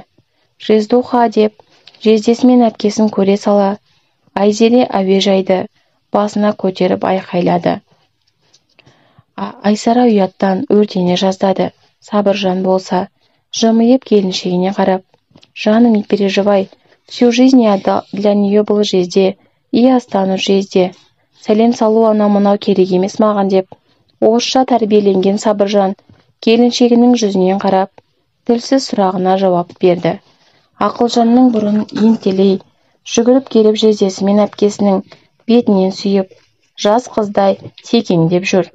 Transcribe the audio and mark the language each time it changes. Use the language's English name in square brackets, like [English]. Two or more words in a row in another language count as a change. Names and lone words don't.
[Kazakh] Жездуха деп жездесі мен әпкесін көре сала, Айзере әуежайды басына көтеріп айқайлады. Айсара ұяттан өртене жаздады. Сабыржан болса, жымиып келіншегіне қарап, «Жаным, [Russian] не переживай, всю жизнь я для нее был жезде, и останусь жезде. [Kazakh] Сәлем салу анау-мынау керек емес маған» деп, орысша тәрбиеленген Сабыржан келіншегінің жүзінен қарап, тілсіз сұрағына жауап берді. Ақылжанның бұрын ентелей жүгіріп келіп жездесі мен әпкесінің бетінен сүйіп, жас қыздай секеңдеп жүр.